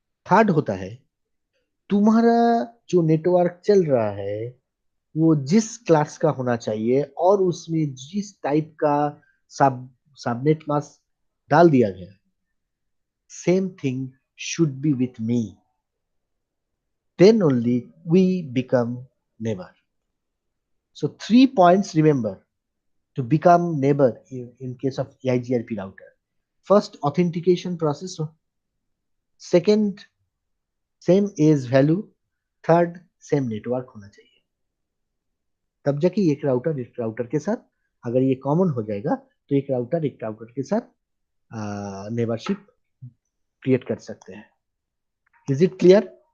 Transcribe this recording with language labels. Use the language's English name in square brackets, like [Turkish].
[Hindi] Third होता है तुम्हारा जो नेटवर्क चल रहा है वो जिस क्लास का होना चाहिए और उसमें जिस टाइप का सब सबनेट मास्क डाल दिया गया, [English] Same thing should be with me, then only we become neighbor. So 3 points remember to become neighbor in case of EIGRP router. First, authentication process. Second, same age value. [Hindi] Third, same network होना चाहिए। तब जाके एक router के साथ अगर ये common हो जाएगा तो एक राउटर के साथ नेबरशिप क्रिएट कर सकते हैं। [English] Is it clear?